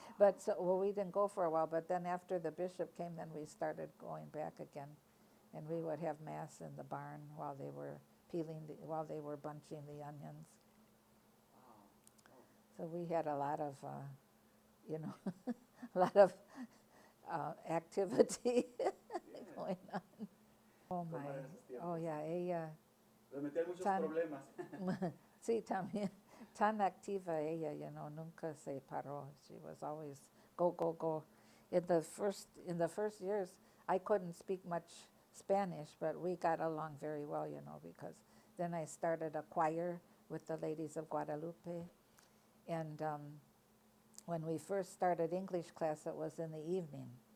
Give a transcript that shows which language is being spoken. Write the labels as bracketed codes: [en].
[en] But we didn't go for a while. But then after the bishop came, then we started going back again, and we would have mass in the barn while they were while they were bunching the onions. So we had a lot of, a lot of activity going on. Oh my, oh yeah, ella. [es] Les metían muchos problemas. Sí, también. Tan activa ella, nunca se paró. [en] She was always go, go, go. In the first years, I couldn't speak much Spanish, but we got along very well, because then I started a choir with the Ladies of Guadalupe. And when we first started English class, it was in the evening.